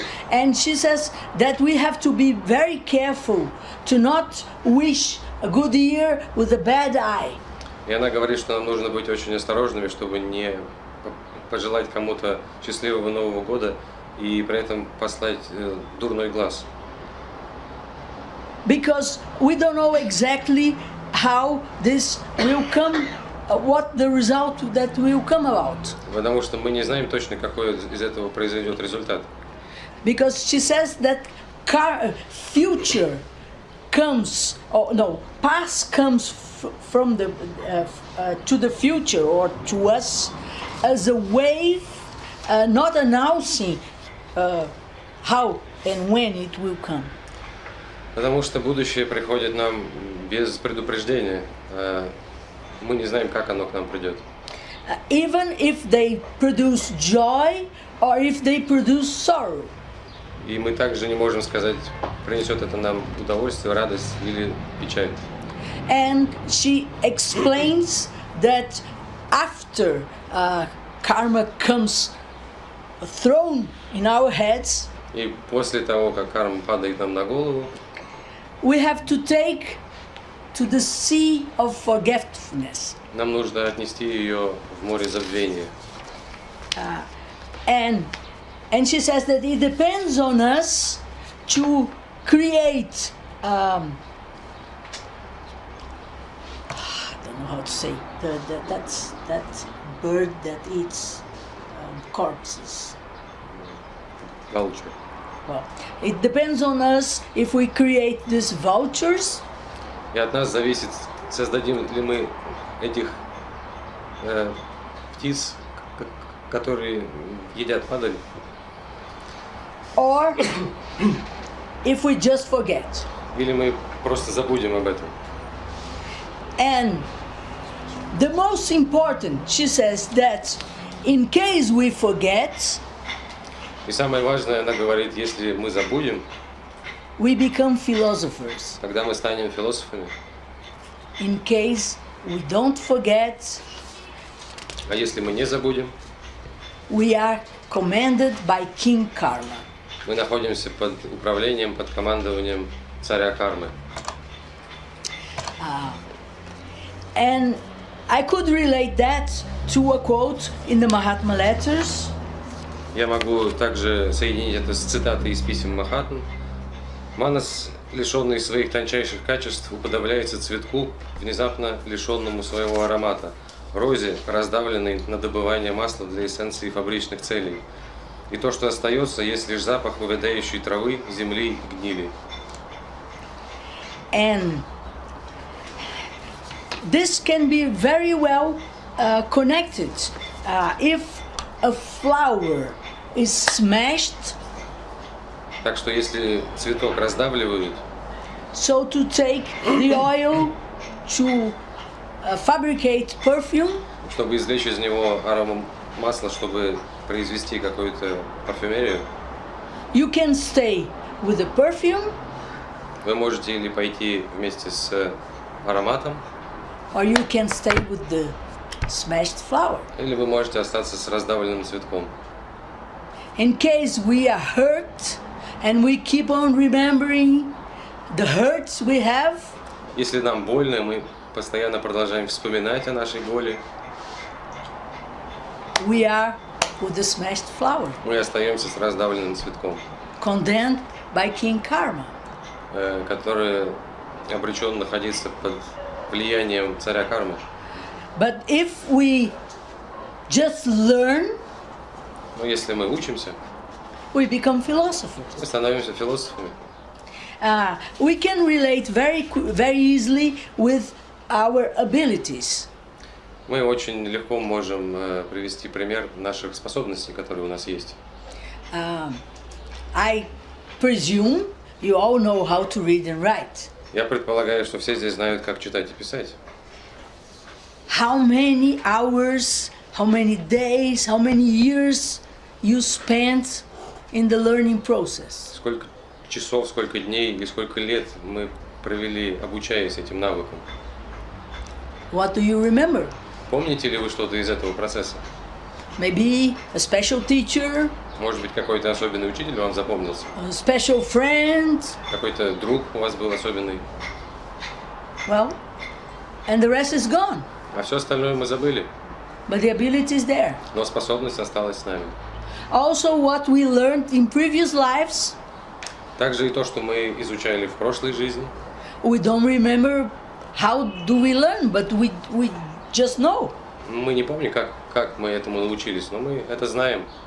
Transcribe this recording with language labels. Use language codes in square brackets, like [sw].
[en] And she says that we have to be very careful to not wish a good year with a bad eye. [ru] И она говорит, что нам нужно быть очень осторожными, чтобы не пожелать кому-то счастливого Нового года и при этом послать дурной глаз. [en] Because we don't know exactly how this will come, what the result that will come about. [ru] Потому что мы не знаем точно, какой из этого произойдет результат. [en] Because she says that future comes, or no, past comes from the to the future or to us as a wave, not announcing how and when it will come. [ru] Потому что будущее приходит нам без предупреждения. Мы не знаем, как оно к нам придет. [en] Even if they produce joy or if they produce sorrow. [ru] И мы также не можем сказать, принесет это нам удовольствие, радость или печаль. [en] And she explains that after karma comes thrown in our heads, [ru] И после того, как карма падает нам на голову, [en] we have to take to the sea of forgetfulness. [ru] нам нужно отнести ее в море забвения. [en] And she says that it depends on us to create, I don't know how to say, that bird that eats corpses. Vulture. Well, it depends on us if we create these vultures. [ru] И от нас зависит, создадим ли мы этих птиц, которые едят падаль, [en] Or if we just forget. [ru] или мы просто забудем об этом. [en] And the most important, she says, that in case we forget, [ru] И самое важное, она говорит, если мы забудем, [en] we become philosophers. [ru] тогда мы станем философами. [en] In case we don't forget, [ru] А если мы не забудем, [en] we are commanded by King Karma. [ru] Мы находимся под управлением, под командованием царя кармы. [en] And I could relate that to a quote in the Mahatma letters. [ru] Я могу также соединить это с цитатой из писем Махатм. Манас, лишенный своих тончайших качеств, уподобляется цветку, внезапно лишенному своего аромата, розе, раздавленной на добывание масла для эссенции фабричных целей. И то, что остается, есть лишь запах увядающей травы, земли и гнили. [en] And this can be very well connected. If a flower is smashed, [ru] Так что если цветок раздавливают, [en] so to take the oil to fabricate perfume, [ru] чтобы извлечь из него аромат масла, чтобы произвести какую-то парфюмерию, [en] you can stay with the perfume, [ru] вы можете или пойти вместе с ароматом, [en] or you can stay with the smashed flower. [ru] или вы можете остаться с раздавленным цветком. [en] In case we are hurt and we keep on remembering the hurts we have, [ru] Если нам больно, мы постоянно продолжаем вспоминать о нашей боли, [en] we are with the smashed flower, [ru] мы остаемся с раздавленным цветком, [en] condemned by King Karma. [ru] который обречен находиться под влиянием царя кармы. [en] But if we just learn, [ru] Но если мы учимся, [en] we become philosophers. [ru] мы становимся философами. [en] We can relate very easily with our abilities. [ru] Мы очень легко можем привести пример наших способностей, которые у нас есть. [en] I presume you all know how to read and write. [ru] Я предполагаю, что все здесь знают, как читать и писать. [en] How many hours, how many days, how many years you spent in the learning process? [ru] Сколько часов, сколько дней и сколько лет мы провели, обучаясь этим навыкам. [en] What do you remember? [ru] Помните ли вы что-то из этого процесса? [en] Maybe a special teacher, [ru] Может быть, какой-то особенный учитель вам запомнился? [en] a special friend, [ru] Какой-то друг у вас был особенный? [en] well, and the rest is gone. [ru] А все остальное мы забыли. [en] But the ability is there. [ru] Но способность осталась с нами. [en] Also, what we learned in previous lives, [ru] Также и то, что мы изучали в прошлой жизни. [en] we don't remember how do we learn, but we just know. [ru] Мы не помним, как мы этому научились, но мы это знаем.